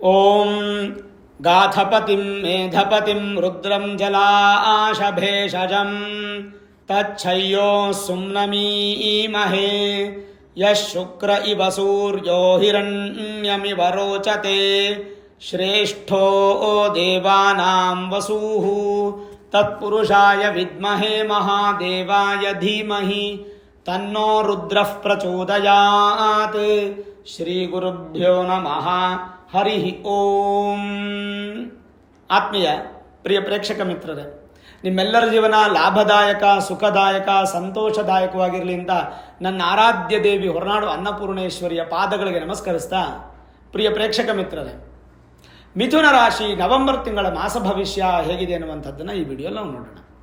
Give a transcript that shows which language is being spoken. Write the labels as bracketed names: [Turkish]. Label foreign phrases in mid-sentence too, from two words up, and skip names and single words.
[Sanskrit] ಓಂ ಗಾಥಪತಿಂ ಮೇಧಪತಿಂ ರುದ್ರಂ ಜಲಾಶಭೇಷಜಂ ತಚ್ಛಯ್ಯೋ ಸುಮ್ನಮೀಮಹೇ ಯಶುಕ್ರ ಇವ ಸೂರ್ಯೋ ಹಿರಣ್ಯಮಿವ ರೋಚತೆ ಶ್ರೇಷ್ಠೋ ದೇವಾನಾಂ ವಸೂಃ ತತ್ಪುರುಷಾಯ ವಿದ್ಮಹೇ ಮಹಾದೇವಾಯ ಧೀಮಹಿ ತನ್ನೋ ರುದ್ರಃ ಪ್ರಚೋದಯಾತ್. ಶ್ರೀ ಗುರುಭ್ಯೋ ನಮಃ. ಹರಿ ಓಂ. [Kannada] ಆತ್ಮೀಯ ಪ್ರಿಯ ಪ್ರೇಕ್ಷಕ ಮಿತ್ರರೇ, ನಿಮ್ಮೆಲ್ಲರ ಜೀವನ ಲಾಭದಾಯಕ, ಸುಖದಾಯಕ, ಸಂತೋಷದಾಯಕವಾಗಿರಲಿ ಅಂತ ನನ್ನ ಆರಾಧ್ಯ ದೇವಿ ಹೊರನಾಡು ಅನ್ನಪೂರ್ಣೇಶ್ವರಿಯ ಪಾದಗಳಿಗೆ ನಮಸ್ಕರಿಸ್ತಾ, ಪ್ರಿಯ ಪ್ರೇಕ್ಷಕ ಮಿತ್ರರೇ, ಮಿಥುನ ರಾಶಿ ನವೆಂಬರ್ ತಿಂಗಳ ಮಾಸ ಭವಿಷ್ಯ ಹೇಗಿದೆ ಅನ್ನುವಂಥದ್ದನ್ನು ಈ ವಿಡಿಯೋಲ್ಲಿ ನಾವು ನೋಡೋಣ.